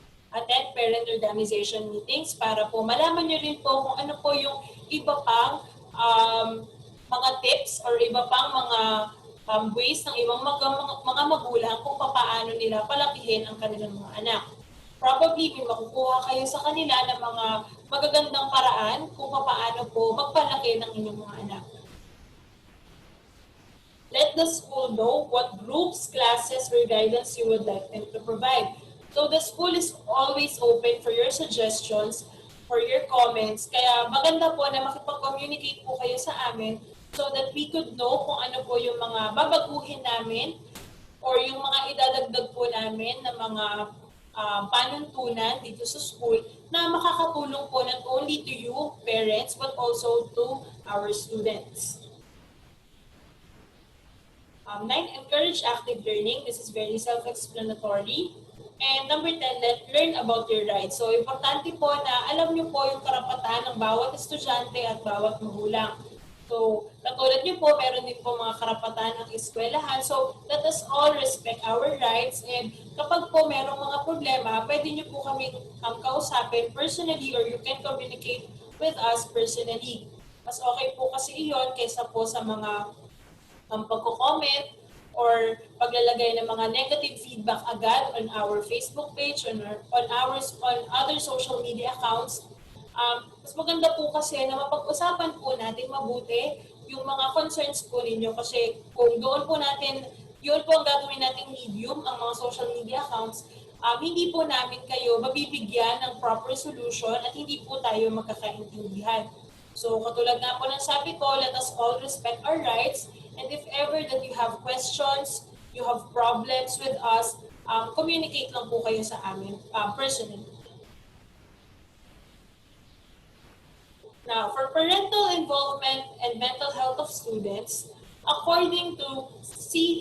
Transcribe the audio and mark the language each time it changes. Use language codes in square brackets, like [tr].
[en] Attend parent organization meetings [tl] para po malaman nyo rin po kung ano po yung iba pang mga tips or iba pang mga ways ng ibang mga magulang kung paano nila palakihin ang kanilang mga anak. Probably may makukuha kayo sa kanila ng mga magagandang paraan kung paano po magpalaki ng inyong mga anak. [en] Let the school know what groups, classes, or guidance you would like them to provide. So the school is always open for your suggestions, for your comments. [tl] Kaya maganda po na makipag-communicate po kayo sa amin [en] so that we could know [tl] kung ano po yung mga babaguhin namin or yung mga idadagdag po namin na mga panuntunan dito sa school na makakatulong po [en] not only to you, parents, but also to our students. 9, encourage active learning. This is very self-explanatory. And number 10, learn about your rights. [tl] So, importante po na alam niyo po yung karapatan ng bawat estudyante at bawat magulang. So, katulad niyo po, meron din po mga karapatan ng eskwelahan. [en] So, let us all respect our rights. [tl] And kapag po merong mga problema, pwede niyo po kaming kausapin personally [en] or you can communicate with us personally. [tl] Mas okay po kasi iyon kaysa po sa mga pagko-comment or paglalagay ng mga negative feedback agad [en] on our Facebook page, on other social media accounts. [tl] Mas maganda po kasi na mapag-usapan po natin mabuti yung mga concerns po ninyo kasi kung doon po natin, yun po ang gagawin nating medium, ang mga social media accounts, hindi po namin kayo mabibigyan ng proper solution at hindi po tayo magkakaintindihan. So katulad nga po ng sabi ko, [en] let us all respect our rights. And if ever that you have questions, you have problems with us, communicate [tl] lang po kayo sa amin [en] personally. Now, for parental involvement and mental health of students, according to C.